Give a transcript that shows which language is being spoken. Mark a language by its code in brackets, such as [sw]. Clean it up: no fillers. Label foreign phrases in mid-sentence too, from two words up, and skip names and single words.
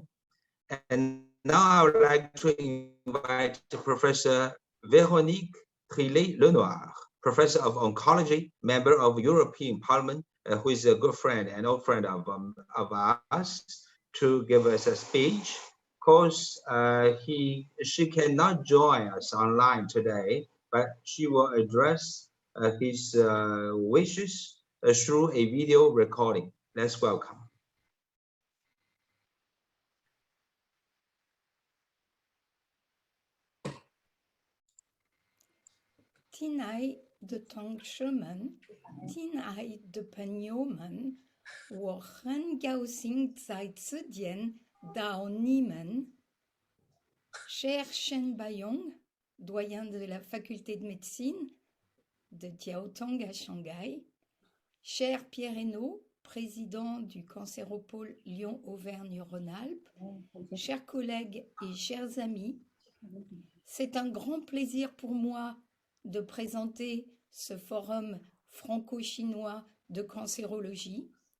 [en] And now I would like to invite Professor Véronique Trillet-Lenoir, Professor of Oncology, member of European Parliament, who is a good friend and old friend of us, to give us a speech. Of course, she cannot join us online today, but she will address his wishes through a video recording. Let's welcome. [zh] 亲爱的同学们，亲爱的朋友们，我很高兴再次见到你们。 [fr] Cher Pr Baiyong, doyen de la faculté de médecine de Jiao Tong à Shanghai, cher Pr Hainaut, président du Cancéropôle Lyon Auvergne-Rhône-Alpes, chers collègues et chers amis, c'est un grand plaisir pour moi de présenter ce forum franco-chinois de cancérologie,